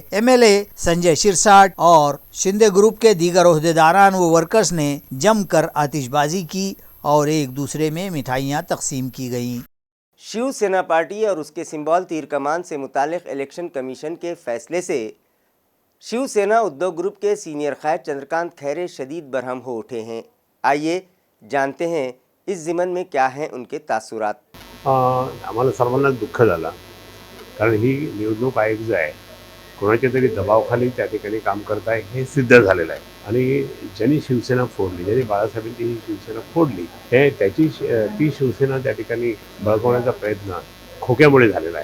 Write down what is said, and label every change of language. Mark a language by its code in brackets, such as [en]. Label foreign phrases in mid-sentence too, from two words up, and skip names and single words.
[ur] MLA سنجے شرساٹ اور شندے گروپ کے دیگر عہدیداران و ورکرز نے جم کر آتش بازی کی اور ایک دوسرے میں مٹھائیاں تقسیم کی گئیں. شیو سینا پارٹی اور اس کے سمبال تیر کمان سے متعلق الیکشن کمیشن کے فیصلے سے شیو سینا ادھو گروپ کے سینئر قائد چندرکانت کھیرے شدید برہم ہو اٹھے ہیں. آئیے جانتے ہیں اس ضمن میں کیا ہیں ان کے تاثرات. [mr] आम्हाला सर्वांना दुःख झालं कारण ही निवडणूक आयोग जो आहे कोणाच्या तरी दबावाखाली त्या ठिकाणी काम करत आहे हे सिद्ध झालेलं आहे आणि ज्यांनी शिवसेना फोडली, ज्यांनी बाळासाहेबांची ही शिवसेना फोडली, ती शिवसेना त्या ठिकाणी बळकवण्याचा प्रयत्न खोक्यामुळे झालेला आहे.